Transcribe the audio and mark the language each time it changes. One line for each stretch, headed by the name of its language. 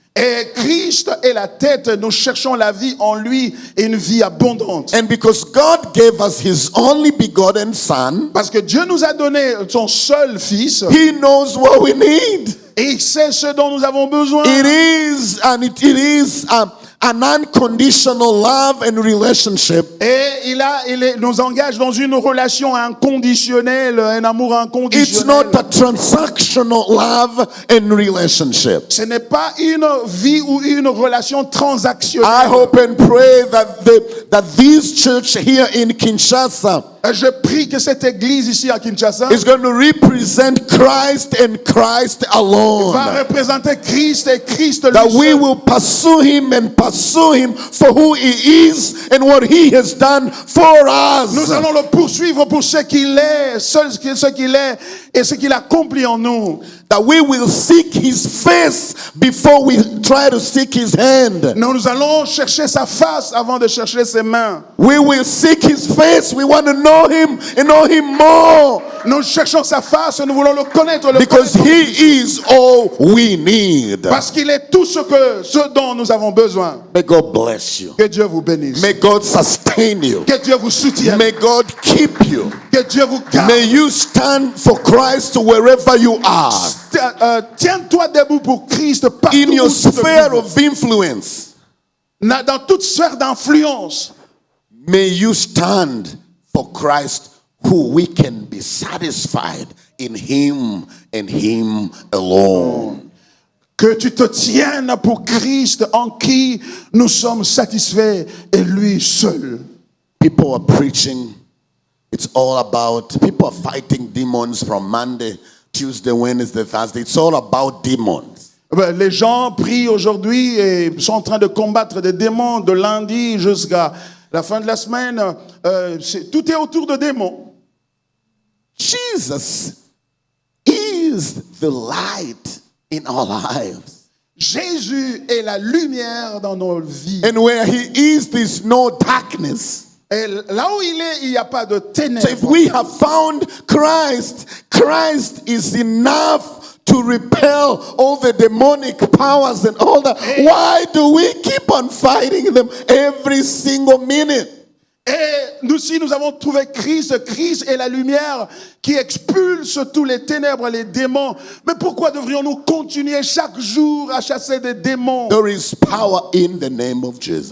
French: Et Christ est la tête, nous cherchons la vie en lui et une vie abondante.
English: And because God gave us his only begotten son,
French: Parce que Dieu nous a donné son seul fils
English: he knows what we need.
French: et il sait ce dont nous avons besoin.
English: It is an unconditional love and relationship.
French: Et il nous engage dans une relation inconditionnelle, un amour
English: It's
French: inconditionnel.
English: not a transactional love and relationship.
French: Ce n'est pas une vie ou une relation transactionnelle.
English: I hope and pray that this church here in Kinshasa
French: Je prie que cette église ici à Kinshasa
English: is going to represent Christ and Christ alone.
French: va représenter Christ et Christ lui
English: That we
French: seul.
English: will pursue him for who he is and what he has done for us.
French: Nous allons le poursuivre pour ce qu'il est, ce qu'il est et ce qu'il accomplit en nous.
English: That we will seek his face before we try to seek his hand.
French: Nous allons chercher sa face avant de chercher ses mains.
English: We will seek his face. We want to know him and know him more.
French: Nous cherchons sa face, nous voulons le connaître,
English: Because he is all we need.
French: parce qu'il est tout ce dont nous avons besoin.
English: May God bless you.
French: Que Dieu vous bénisse.
English: May God sustain you.
French: Que Dieu vous soutienne.
English: May God keep you.
French: Que Dieu vous garde.
English: May you stand for Christ wherever you are.
French: Tiens-toi debout pour Christ partout
English: In your
French: où tu te
English: sphere
French: trouves.
English: of influence,
French: Dans toute sphère d'influence.
English: may you stand for Christ who we can be satisfied in him and him alone.
French: Que tu te tiennes pour Christ en qui nous sommes satisfaits et lui seul.
English: People are preaching. It's all about, people are fighting demons from Monday, Tuesday, Wednesday, Thursday. It's all about demons.
French: Les gens prient aujourd'hui et sont en train de combattre des démons de lundi jusqu'à la fin de la semaine. Tout est autour de démons.
English: Jesus is the light in our lives.
French: Jésus est la lumière dans nos vies.
English: And where he is, there's no darkness.
French: Et là où il est, il n'y a pas de
English: So if
French: ténèbres.
English: we have found Christ, Christ is enough to repel all the demonic powers and all that. Why do we keep on fighting them every single minute?
French: Et nous, si nous avons trouvé Christ, Christ est la lumière qui expulse tous les ténèbres, les démons. Mais pourquoi devrions-nous continuer chaque jour à chasser des démons?
English: There is power in the name of Jesus.